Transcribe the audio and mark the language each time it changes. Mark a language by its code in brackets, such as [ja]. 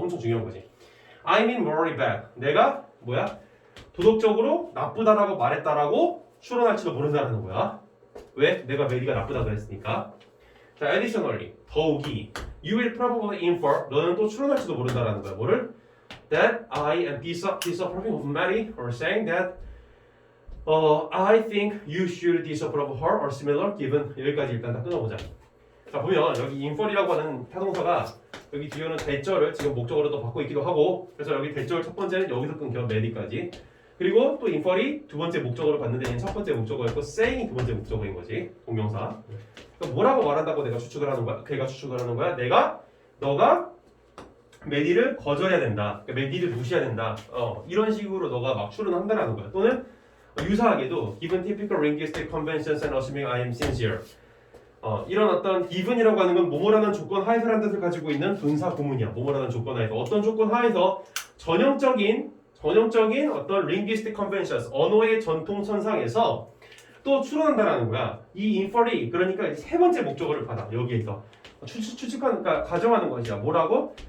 [ko] 엄청 중요한 거지. [en] I mean morally bad. [ko] 내가 뭐야? 도덕적으로 나쁘다라고 말했다라고 추론할지도 모른다라는 거야. 왜? 내가 메리가 나쁘다 그랬으니까. 자, additionally, 더욱이 [en] you will probably infer, [ko] 너는 또 추론할지도 모른다라는 거야. 뭐를? [en] That I am disapproving of Mary, or saying that I think you should disapprove of her or similar, given. [ko] 여기까지 일단 다 끊어보자. 자, 보면 여기 infer이라고 하는 타동사가 여기 뒤에는 대절을 지금 목적어로도 받고 있기도 하고, 그래서 여기 대절 첫 번째는 여기서 끊겨 Mary까지. 그리고 또 infer이 두 번째 목적어로 받는 데는 첫 번째 목적어였고 saying이 두 번째 목적어인 거지. 동명사. 그러니까 뭐라고 말한다고 내가 추측을 하는 거야? 걔가 추측을 하는 거야? 너가 메디를 거절해야 된다. 그러니까 메디를 무시해야 된다. 이런 식으로 너가 막 추론한다라는 거야. 또는 유사하게도 [en] given typical linguistic conventions and assuming I am sincere. [ko] 이런 어떤 given이라고 하는 건 뭐뭐라는 조건 하에서라는 뜻을 가지고 있는 분사 구문이야. 뭐뭐라는 조건 하에서 어떤 조건 하에서 전형적인 어떤 [en] linguistic conventions, [ko] 언어의 전통선상에서 또 추론한다라는 거야. 이 infer이 그러니까 세 번째 목적어를 받아. 여기에서 추측하는, 그러니까 가정하는 것이야. 뭐라고?